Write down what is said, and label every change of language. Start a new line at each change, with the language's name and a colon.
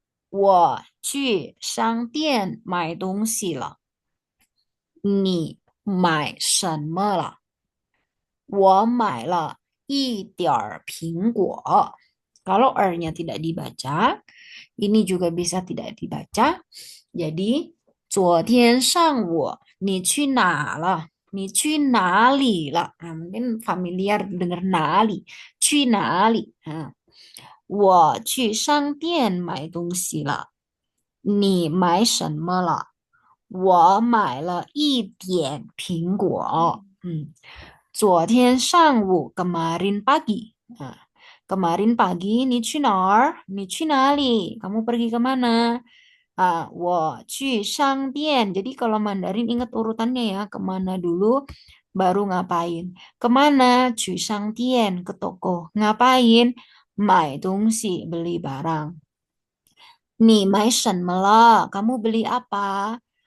Chinese: 我去商店买东西了。你买什么了？我买了一点儿苹果.
Indonesian: Kalau er-nya tidak dibaca, ini juga bisa tidak dibaca.
Chinese: Jadi, 昨天上午你去哪了？你去哪里了?
Indonesian: Nah, mungkin familiar dengar 哪里，去哪里？
Chinese: 我去商店买东西了。你买什么了？我买了一点苹果。
Indonesian: 昨天上午 kemarin pagi. Kemarin pagi
Chinese: 你去哪儿？你去哪里？
Indonesian: Kamu pergi kemana?
Chinese: 我去商店.
Indonesian: Jadi kalau Mandarin ingat urutannya ya. Kemana dulu, baru ngapain. Kemana? 去商店, ke toko. Ngapain? 买东西, beli barang.
Chinese: 你买什么了?
Indonesian: Kamu beli apa?